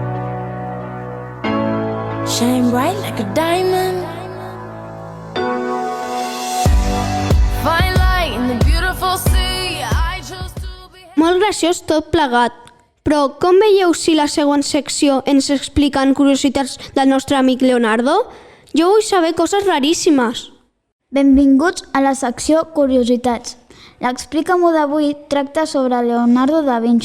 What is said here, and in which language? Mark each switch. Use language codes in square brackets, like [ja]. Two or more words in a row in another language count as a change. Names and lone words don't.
[en] Shine bright like like a diamond. Find light in the beautiful sea. I chose to be. [ca] Molt graciós tot plegat. Però com veieu si la següent secció ens expliquen curiositats del nostre amic Leonardo? Jo vull saber coses raríssimes. Benvinguts a la secció Curiositats. L'Explica-m'ho d'avui tracta sobre Leonardo da Vinci.